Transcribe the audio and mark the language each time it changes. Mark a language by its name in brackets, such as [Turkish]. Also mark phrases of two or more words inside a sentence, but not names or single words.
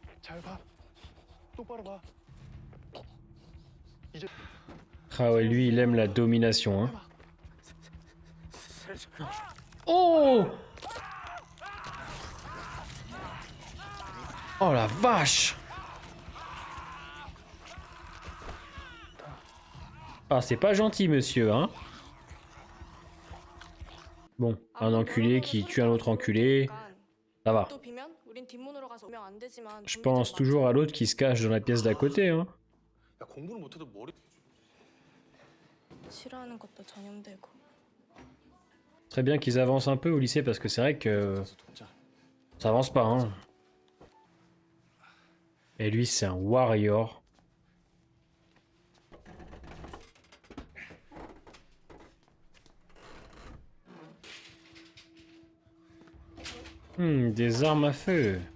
[Korean] 잘 봐. 똑바로 봐. 이제 [French] Ah ouais, lui, il aime la domination. Hein. Oh! Oh la vache! Ah, c'est pas gentil, monsieur, hein? Bon, un enculé qui tue un autre enculé, ça va. Je pense toujours à l'autre qui se cache dans la pièce d'à côté, hein. [Korean] 야, 공부를 못해도 머리 싫어하는 것도 전염되고. [French] Très bien qu'ils avancent un peu au lycée parce que c'est vrai que ça avance pas, hein. Et lui, c'est un warrior. Des armes à feu.